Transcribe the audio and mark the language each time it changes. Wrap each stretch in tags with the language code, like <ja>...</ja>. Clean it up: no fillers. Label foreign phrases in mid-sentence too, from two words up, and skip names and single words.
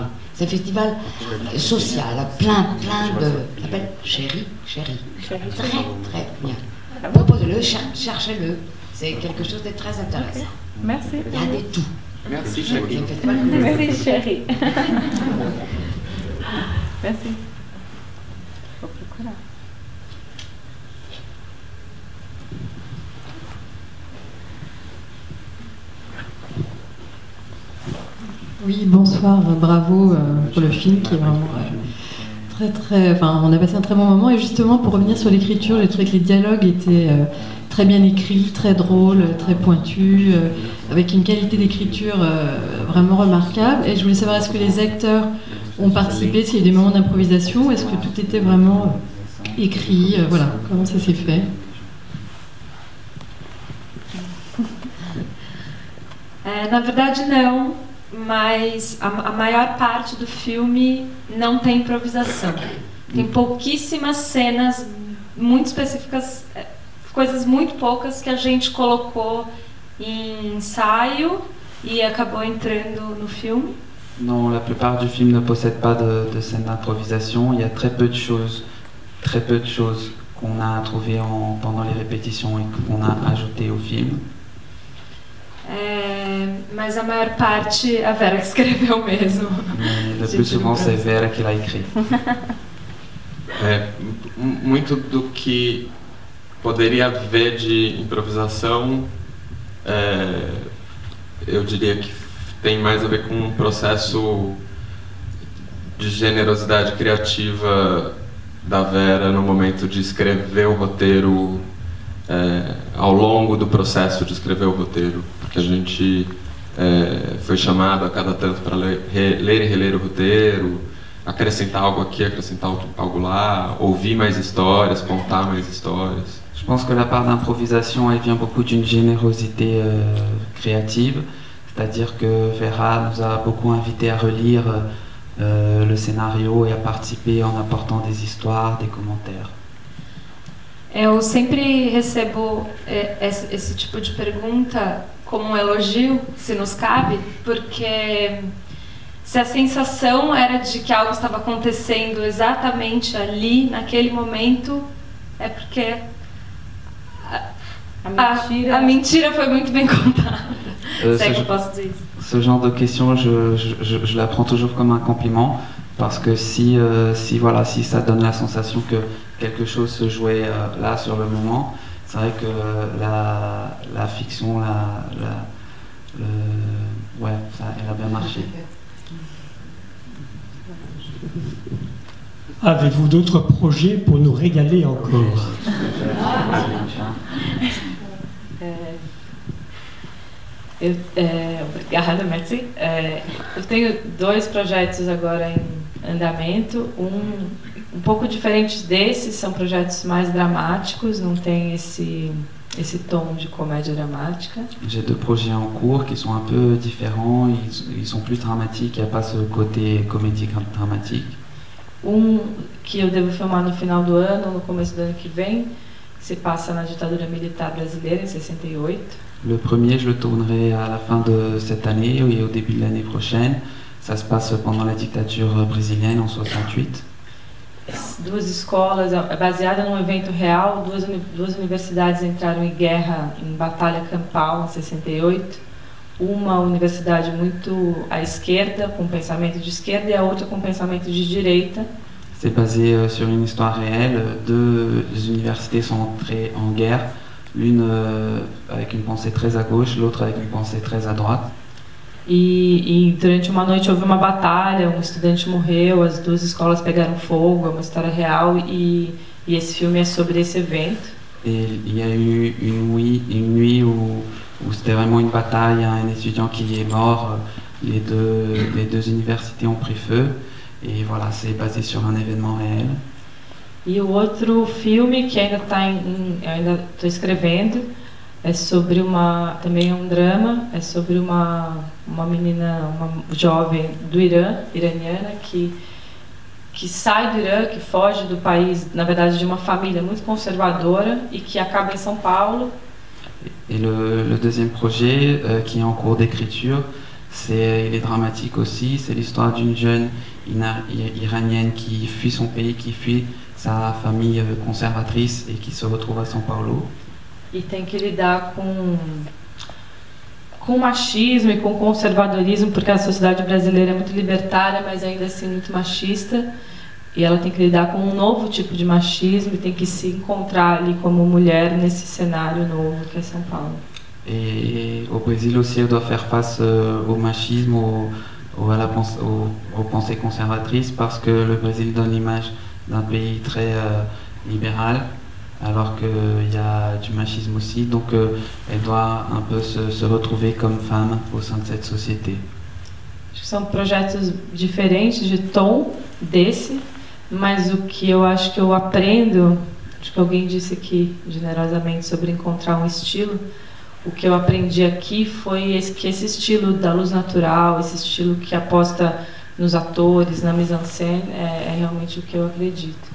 <fr>C'est un festival social, plein de... Ça s'appelle Chéri Chéri. Très bien. Proposez-le, cherchez-le. C'est quelque chose de très intéressant. Merci. Il y a des tout. Merci, chérie. Merci, chérie. Merci.</fr> <pt>Vou procurar.</pt> <fr>Oui, bonsoir, bravo pour le film qui est vraiment très... Enfin, on a passé un très bon moment, et justement, pour revenir sur l'écriture, j'ai trouvé que les dialogues étaient très bien écrits, très drôles, très pointus, avec une qualité d'écriture vraiment remarquable. Et je voulais savoir, est-ce que les acteurs ont participé, s'il y a eu des moments d'improvisation, est-ce que tout était vraiment écrit, voilà, comment ça s'est fait?</fr> <pt>Na verdade, não, mas a maior parte do filme não tem improvisação. Tem pouquíssimas cenas muito específicas, coisas muito poucas que a gente colocou em ensaio e acabou entrando no filme.</pt> <fr>Non, la plupart du film ne possède pas de scène d'improvisation. Il y a très peu de choses qu'on a trouvées pendant les répétitions et qu'on a ajoutées au film.</fr> <pt>Mas a maior parte a Vera que escreveu mesmo.</pt> <fr>Mais le plus souvent, c'est Vera qui l'a écrit.</fr> <pt>Muito do que poderia haver de improvisação, eu diria que tem mais a ver com um processo de generosidade criativa da Vera no momento de escrever o roteiro, ao longo do processo de escrever o roteiro, porque a gente foi chamado a cada tanto para ler e reler o roteiro, acrescentar algo aqui, acrescentar algo lá, ouvir mais histórias, contar mais histórias.</pt> <fr>Je pense que la part d'improvisation, elle vient beaucoup d'une générosité créative, c'est-à-dire que Vera nous a beaucoup invités à relire le scénario et à participer en apportant des histoires, des commentaires.</fr> <pt>Eu sempre recebo esse tipo de pergunta como um elogio, se nos cabe, porque se a sensação era de que algo estava acontecendo exatamente ali, naquele momento, é porque a mentira foi muito bem contada.</pt> <fr>C'est que</fr> <pt>eu posso dizer isso.</pt> <fr>Ce genre de question, je la prends toujours comme un compliment, parce que si ça donne la sensation que quelque chose se jouait là sur le moment, c'est vrai que la fiction, elle a bien marché. Avez-vous d'autres projets pour nous régaler encore?</fr> <pt>Obrigada, merci. Eu tenho 2 projetos agora em andamento. Um pouco diferentes desses, são projetos mais dramáticos, não tem esse tom de comédia dramática.</pt> <fr>J'ai 2 projets en cours qui sont un peu différents, ils sont plus dramatiques, il n'y a pas ce côté comédie dramatique.</fr> <pt>Que eu devo filmar no final do ano, no começo do ano que vem, se passa na ditadura militar brasileira, em 68.</pt> <fr>Le premier, je le tournerai à la fin de cette année et au début de l'année prochaine. Ça se passe pendant la dictature brésilienne en 68.</fr> <pt>2 escolas, baseada num evento real, 2 universidades entraram em guerra, em batalha campal em 68. Uma universidade muito à esquerda, com pensamento de esquerda, e a outra com pensamento de direita.</pt> <fr>C'est basé sur une histoire réelle. 2 universités sont entrées en guerre, l'une avec une pensée très à gauche, l'autre avec une pensée très à droite.</fr> <pt>E durante uma noite houve uma batalha, um estudante morreu, as 2 escolas pegaram fogo, é uma história real, e esse filme é sobre esse evento.</pt> <fr>Et il y a eu une nuit où c'était vraiment une bataille, un étudiant qui est mort, les deux universités ont pris feu, et voilà, c'est basé sur un événement réel.</fr> <pt>E o outro filme que ainda estou escrevendo é sobre também é um drama, é sobre uma menina, uma jovem do Irã, iraniana, que sai do Irã, que foge do país, na verdade de uma família muito conservadora e que acaba em São Paulo.</pt> <fr>Et le deuxième projet qui est en cours d'écriture, il est dramatique aussi, c'est l'histoire d'une jeune iranienne qui fuit son pays, qui fuit sa famille conservatrice et qui se retrouve à São Paulo.</fr> <pt>E tem que lidar com machismo e com conservadorismo, porque a sociedade brasileira é muito libertária, mas ainda assim muito machista. E ela tem que lidar com um novo tipo de machismo e tem que se encontrar ali como mulher nesse cenário novo que é São Paulo.</pt> <fr>Et au Brésil aussi, elle doit faire face au machisme, aux pensées conservatrices, parce que le Brésil donne l'image d'un pays très libéral, alors qu'il y a du machisme aussi, donc elle doit un peu se retrouver comme femme au sein de cette société.</fr> <pt>Acho que são projetos diferentes de tom desse, mas o que eu acho que eu aprendo, acho que alguém disse aqui generosamente sobre encontrar um estilo, o que eu aprendi aqui foi que esse estilo da luz natural, esse estilo que aposta nos atores, na mise-en-scène, é realmente o que eu acredito.</pt>